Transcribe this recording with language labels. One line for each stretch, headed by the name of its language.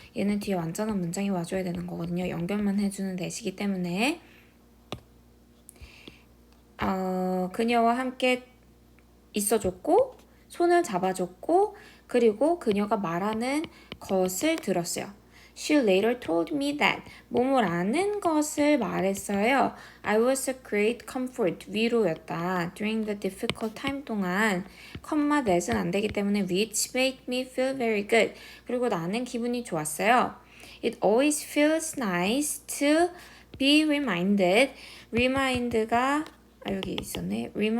Korean: 얘는 뒤에 완전한 문장이 와줘야 되는 거거든요. 연결만 해주는 대시기 때문에 그녀와 함께 있어줬고 손을 잡아줬고 그리고 그녀가 말하는 것을 들었어요.
English: She later told me that
Korean: 뭐뭐라는 것을 말했어요.
English: I was a great comfort,
Korean: 위로였다.
English: During the difficult time 동안 컴마 that은
Korean: 안 되기 때문에
English: which made me feel very good.
Korean: 그리고 나는 기분이 좋았어요.
English: It always feels nice to be reminded.
Korean: remind가 여기 있었네.